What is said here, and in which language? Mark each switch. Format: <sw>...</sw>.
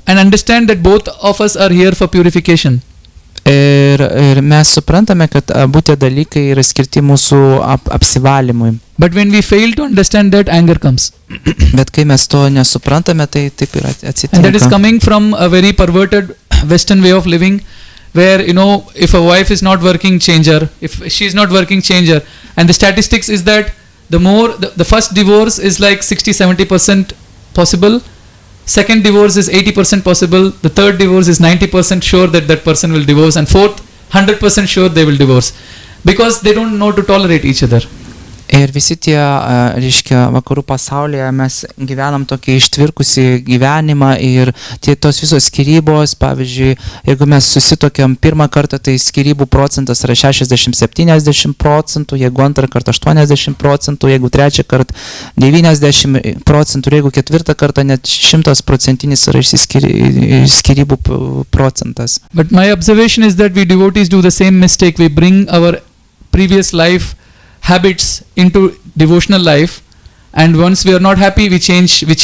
<en>And understand that both of us are here for purification.</en> <lt>Ir mes suprantame, kad abu tie dalykai yra skirti mūsų apsivalymui.</lt> <en>But when we fail to understand that, anger comes.</en> <lt>Bet kai mes to nesuprantame, tai taip ir atsitinka.</lt> <en>And that is coming from a very perverted Western way of living, where, if a wife is not working, change her. If she is not working, change her. And the statistics is that the first divorce is like 60-70% possible. Second divorce is 80% possible. The third divorce is 90% sure that person will divorce. And fourth, 100% sure they will divorce. Because they don't know to tolerate each other.</en> <lt>Ir visi tie, reiškia, vakarų pasaulyje mes gyvenam tokį ištvirkusį gyvenimą ir tos visos skyrybos, pavyzdžiui, jeigu mes susitokiam pirmą kartą, tai skyrybų procentas yra 60-70%, jeigu antrą kartą 80%, jeigu trečią kartą 90%, jeigu ketvirtą kartą net 100% yra skyrybų procentas.</lt> <en>But my observation is that we devotees do the same mistake. We bring our previous life habits into devotional life, and once we are not happy, we change.</en>